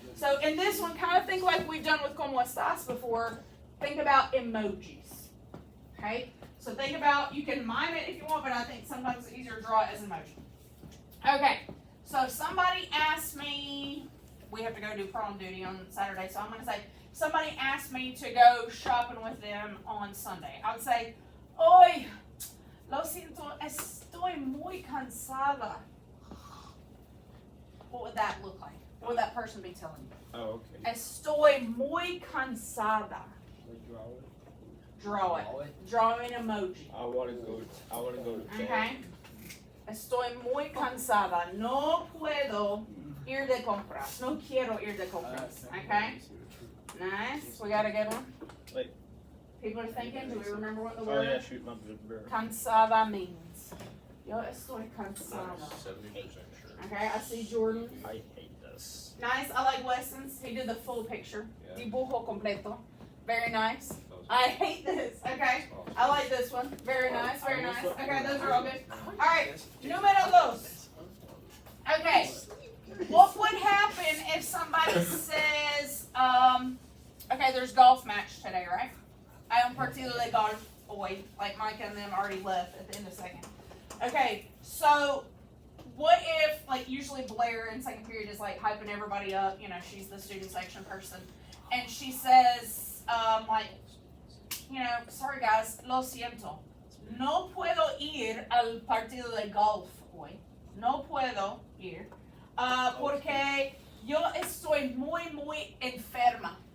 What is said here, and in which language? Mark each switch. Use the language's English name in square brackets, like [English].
[English] So in this one, kind of think like we've done with Como Estás before, think about emojis, okay? So think about, you can mime it if you want, but I think sometimes it's easier to draw it as an emoji. Okay, so somebody asked me, we have to go do prom duty on Saturday, so I'm going to say, somebody asked me to go shopping with them on Sunday. I would say, [Spanish] hoy, lo siento, estoy muy cansada. [English] What would that look like? What would that person be telling you? Oh, okay. [Spanish] Estoy muy cansada. [English] Draw it. Draw it. Draw an emoji. I wanna go to [Spanish] Okay. Estoy muy cansada. No puedo ir de compras. No quiero ir de compras. [English] Okay. Nice. We got a good one. Wait. People are thinking. Do we remember what the Oh word yeah, shoot my bird. [Spanish] cansada means? Yo estoy cansada. [English] 70% sure. Okay. I see Jordan. I hate this. Nice. I like Weston's. He did the full picture. Yeah. [Spanish] Dibujo completo. [English] Very nice. That was- I hate this. Okay. I like this one. Very nice. Very nice. Okay. Those are all good. All right. [Spanish] Numero dos. Okay. [English] What would happen if somebody says, okay, there's golf match today, right? [Spanish] Hay un partido de golf hoy. [English] Like Micah and them already left at the end of second. Okay, so what if, like usually Blair in second period is like hyping everybody up, you know, she's the student section person, and she says, like, you know, sorry guys, [Spanish] lo siento. No puedo ir al partido de golf hoy. No puedo ir. Porque yo estoy muy enferma.